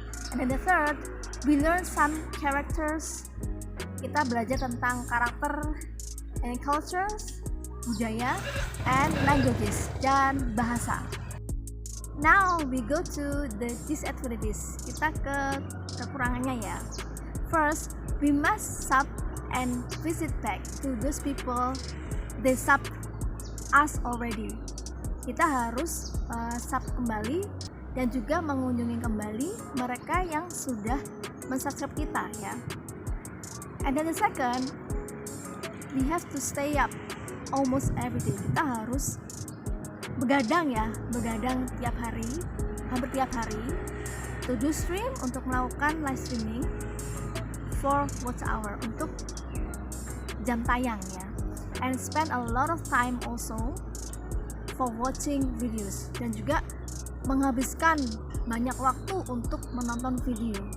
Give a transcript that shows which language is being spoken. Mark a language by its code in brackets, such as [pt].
[en] And then the third, we learn some characters. [id] Kita belajar tentang karakter [en] and cultures, [id] budaya, [en] and languages, [id] dan bahasa. [en] Now we go to the disadvantages. [id] Kita ke kekurangannya ya. [en] First, we must sub and visit back to those people they sub us already. [id] Kita harus sub kembali dan juga mengunjungi kembali mereka yang sudah mensubscribe kita ya. [en] And then the second, we have to stay up almost every day. [id] Kita harus begadang tiap hari, hampir tiap hari, [en] to do stream, [id] untuk melakukan live streaming [en] for watch hour, [id] untuk jam tayang ya, [en] and spend a lot of time also for watching videos, [id] dan juga menghabiskan banyak waktu untuk menonton video.